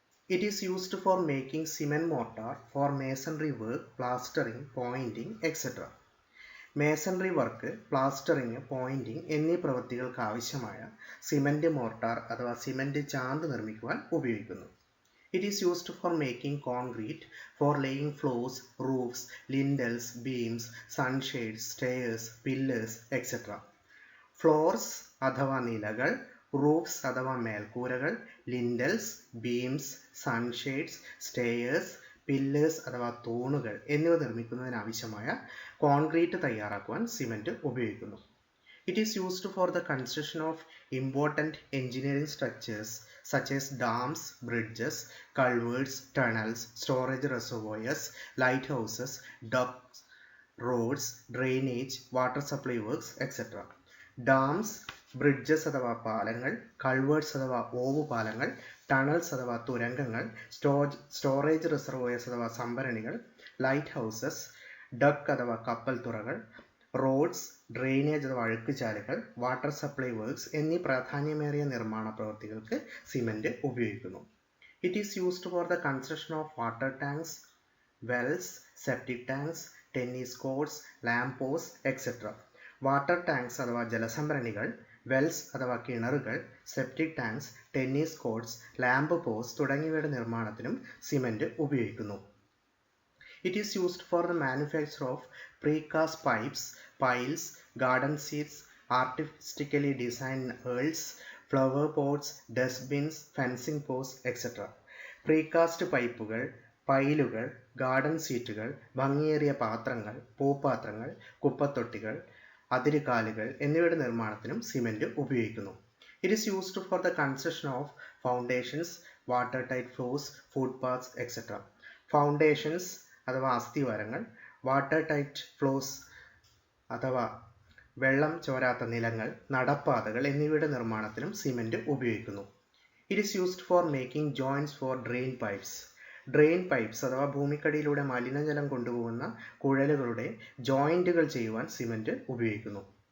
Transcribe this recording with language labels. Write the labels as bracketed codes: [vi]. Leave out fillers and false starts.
[en] It is used for making cement mortar for masonry work, plastering, pointing etcetera. [ml] Masonry work, plastering, Poynting എന്നീ പ്രവൃത്തികൾക്ക് ആവശ്യമായ cement mortar അഥവാ cement ചാന്ത് നിർമ്മിക്കുവാൻ ഉപയോഗിക്കുന്നു. [en] It is used for making concrete, for laying floors, roofs, lintels, beams, sunshades, stairs, pillars, etc. [ml] Floors അഥവാ നിലകൾ, roofs അഥവാ മേൽക്കൂരകൾ, lintels, beams, sunshades, stairs, pillars അഥവാ തൂണുകൾ എന്നിവ നിർമ്മിക്കുന്നതിനാവശ്യമായ കോൺക്രീറ്റ് തയ്യാറാക്കുവാൻ സിമൻറ്റ് ഉപയോഗിക്കുന്നു. [en] It is used for the construction of important engineering structures such as dams, bridges, culverts, tunnels, storage reservoirs, lighthouses, docks, roads, drainage, water supply works, etc. [ml] Dams, bridges അഥവാ പാലങ്ങൾ, culverts അഥവാ ഓവുപാലങ്ങൾ, tunnels അഥവാ തുരങ്കങ്ങൾ, storage reservoirs അഥവാ സംഭരണികൾ, lighthouses, duck അഥവാ കപ്പൽ തുറകൾ, roads, drainage അഥവാ അഴുക്കുചാലുകൾ, water supply works എന്നീ പ്രാധാന്യമേറിയ നിർമ്മാണ പ്രവൃത്തികൾക്ക് സിമൻറ്റ് ഉപയോഗിക്കുന്നു. [en] It is used for the construction of water tanks, wells, septic tanks, tennis courts, lamp post etcetera. [ml] Water tanks അഥവാ ജലസംഭരണികൾ, വെൽസ് അഥവാ കിണറുകൾ, septic tanks, tennis courts, lamp post തുടങ്ങിയവയുടെ നിർമ്മാണത്തിനും cement ഉപയോഗിക്കുന്നു. [en] It is used for the manufacture of precast pipes, piles, garden seats, artistically designed urls, flower pots, dustbins, fencing posts, etc. [ml] Precast പൈപ്പുകൾ, പൈലുകൾ, garden സീറ്റുകൾ, ഭംഗിയേറിയ പാത്രങ്ങൾ, പൂപ്പാത്രങ്ങൾ, കുപ്പത്തൊട്ടികൾ, അതിരുകാലുകൾ എന്നിവയുടെ നിർമ്മാണത്തിനും സിമൻറ്റ് ഉപയോഗിക്കുന്നു. [en] It is used for the construction of foundations, watertight floors, footpaths, etc. [ml] Foundations അഥവാ അസ്ഥിവാരങ്ങൾ, water tight flows അഥവാ വെള്ളം ചോരാത്ത നിലങ്ങൾ, നടപ്പാതകൾ എന്നിവയുടെ നിർമ്മാണത്തിനും സിമൻറ്റ് ഉപയോഗിക്കുന്നു. [en] It is used for making joints for drain pipes. [ml] Drain pipes അഥവാ ഭൂമിക്കടിയിലൂടെ മലിനജലം കൊണ്ടുപോകുന്ന കുഴലുകളുടെ ജോയിൻറ്റുകൾ ചെയ്യുവാൻ സിമൻറ്റ് ഉപയോഗിക്കുന്നു.